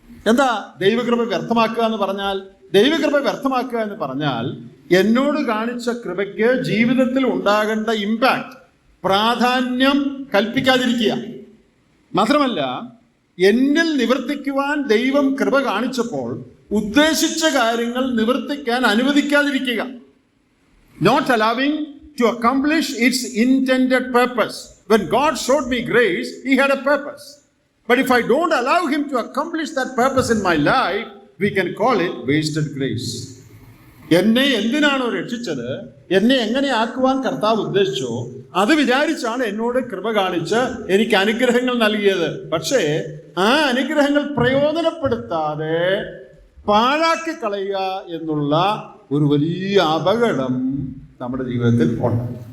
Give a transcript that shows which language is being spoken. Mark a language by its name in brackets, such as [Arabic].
[Malayalam] എന്താ ദൈവകൃപ വ്യർത്ഥമാക്കുക എന്ന് പറഞ്ഞാൽ? ദൈവകൃപ വ്യർത്ഥമാക്കുക എന്ന് പറഞ്ഞാൽ എന്നോട് കാണിച്ച കൃപയ്ക്ക് ജീവിതത്തിൽ ഉണ്ടാകേണ്ട ഇമ്പാക്ട്, പ്രാധാന്യം കൽപ്പിക്കാതിരിക്കുക. മാത്രമല്ല, എന്നിൽ നിവർത്തിക്കുവാൻ ദൈവം കൃപ കാണിച്ചപ്പോൾ ഉദ്ദേശിച്ച കാര്യങ്ങൾ നിവർത്തിക്കാൻ അനുവദിക്കാതിരിക്കുക. [English] Not allowing to accomplish its intended purpose. When God showed me grace, He had a purpose. But if I don't allow Him to accomplish that purpose in my life, we can call it wasted grace. [Malayalam] എന്നെ എന്തിനാണോ രക്ഷിച്ചത്, എന്നെ എങ്ങനെ ആക്കുവാൻ കർത്താവ് ഉദ്ദേശിച്ചോ അത് വിചാരിച്ചാണ് എന്നോട് കൃപ കാണിച്ച് എനിക്ക് അനുഗ്രഹങ്ങൾ നൽകിയത്. പക്ഷേ ആ അനുഗ്രഹങ്ങൾ പ്രയോജനപ്പെടുത്താതെ പാഴാക്കി കളയുക എന്നുള്ള ഒരു വലിയ അപകടം നമ്മുടെ ജീവിതത്തിൽ ഉണ്ട്.